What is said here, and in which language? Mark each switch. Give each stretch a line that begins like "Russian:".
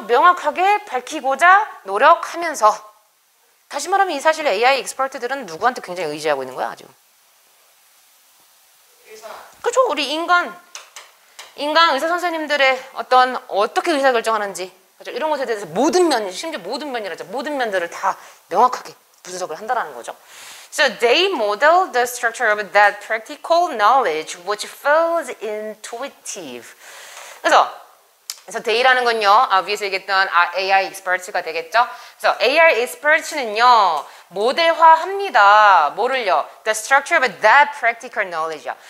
Korean: 명확하게 밝히고자 노력하면서. 다시 말하면 이 사실 AI 엑스퍼트들은 누구한테 굉장히 의지하고 있는 거야, 지금. 의사. 그죠? 우리 인간 의사 선생님들의 어떻게 의사결정하는지, 그죠? 이런 것에 대해서 모든 면, 심지어 모든 면이라죠. 모든 면들을 다 명확하게 분석을 한다는 거죠.
English: So they model the structure of that practical knowledge which feels intuitive.
Korean: 그래서 they라는 건요, 위에서 얘기했던 AI experts가 되겠죠. 그래서 AI experts는요, 모델화합니다. 뭐를요?
English: The structure of that practical knowledge.